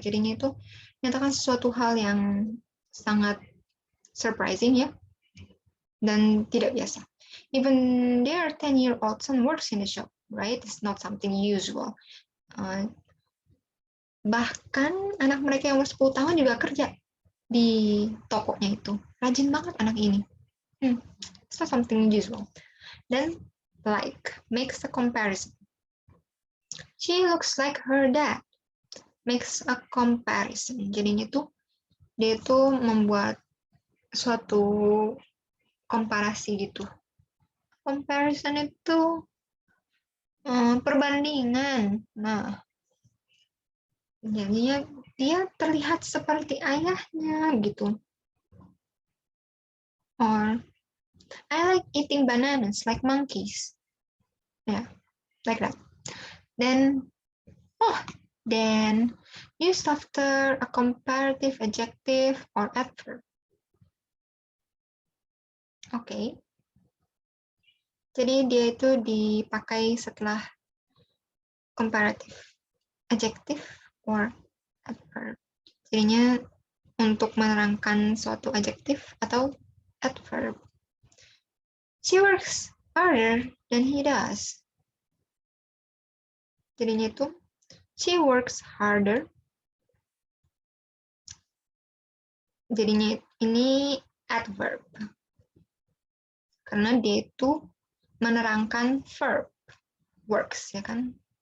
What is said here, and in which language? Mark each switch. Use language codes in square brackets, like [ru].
[id] Jadinya itu nyatakan sesuatu hal yang sangat surprising ya, dan tidak biasa. [en] Even their 10-year-old son works in the shop, right? It's not something usual. [id] Bahkan anak mereka yang umur 10 tahun juga kerja di tokonya itu. Rajin banget anak ini. [en] It's not something usual. Then, like, makes a comparison. She looks like her dad. Makes a comparison. [id] Jadinya tuh, dia tuh membuat suatu komparasi gitu. Comparison itu perbandingan. Nah, jadinya dia terlihat seperti ayahnya gitu. [en] Or I like eating bananas like monkeys. Yeah, like that. Then used after a comparative adjective or adverb. [id] Oke. Jadi dia itu dipakai setelah comparative adjective or adverb. Jadinya untuk menerangkan suatu adjektif atau adverb. [en] She works harder than he does. [id] Jadinya itu [en] she works harder. [id] Jadinya ini adverb. Karena dia itu menerangkan verb works, ya kan?